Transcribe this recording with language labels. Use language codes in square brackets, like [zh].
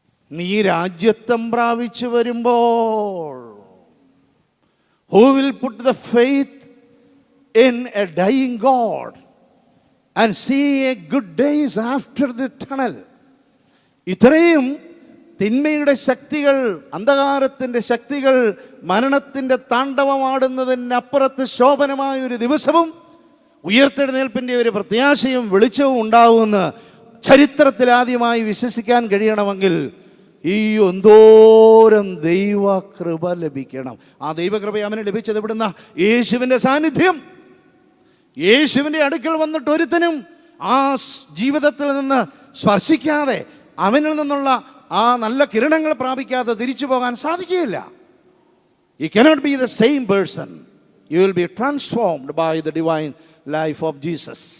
[ml] നീ രാജ്യത്വം പ്രാപിച്ചു വരുമ്പോൾ [en] who will put the faith in a dying God and see a good days after the tunnel. [ml] ഇത്രയും തിന്മയുടെ ശക്തികൾ, അന്ധകാരത്തിൻ്റെ ശക്തികൾ മരണത്തിൻ്റെ താണ്ഡവമാടുന്നതിനപ്പുറത്ത് ശോഭനമായ ഒരു ദിവസവും ഉയർത്തെഴുന്നേൽപ്പിൻ്റെ ഒരു പ്രത്യാശയും വെളിച്ചവും ഉണ്ടാവുമെന്ന് ചരിത്രത്തിൽ ആദ്യമായി വിശ്വസിക്കാൻ കഴിയണമെങ്കിൽ ഈ എന്തോരം ദൈവകൃപ ലഭിക്കണം. ആ ദൈവകൃപ അവന് ലഭിച്ചത് എവിടുന്ന? യേശുവിൻ്റെ സാന്നിധ്യം. യേശുവിൻ്റെ അടുക്കൽ വന്നിട്ട് ഒരുത്തനും ആ ജീവിതത്തിൽ നിന്ന് സ്പർശിക്കാതെ, അവനിൽ നിന്നുള്ള ആ നല്ല കിരണങ്ങൾ പ്രാപിക്കാതെ തിരിച്ചു പോകാൻ സാധിക്കുകയില്ല. [en] You cannot be the same person. You will be transformed by the divine life of Jesus.